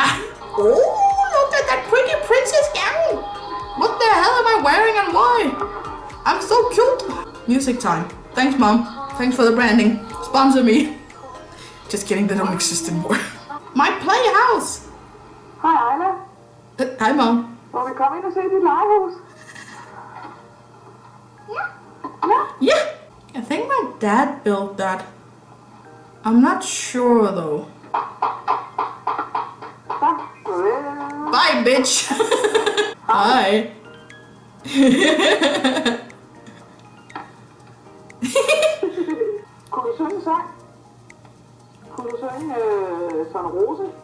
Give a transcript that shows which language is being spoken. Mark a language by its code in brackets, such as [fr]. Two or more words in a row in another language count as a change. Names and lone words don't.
[en] Oh, look at that pretty princess gown! What the hell am I wearing and why? I'm so cute! Music time. Thanks, Mom. Thanks for the branding. Sponsor me. Just kidding, they don't exist anymore. My playhouse! [da] Hej Ayla. [en] Hi, Mom. [da] Må vi komme ind og se dit legehus? [en] Yeah! I think my dad built that. I'm not sure though. Bye, bitch! Hi! [da] Kunne du synge en sang? Kunne du synge Sådan Rose?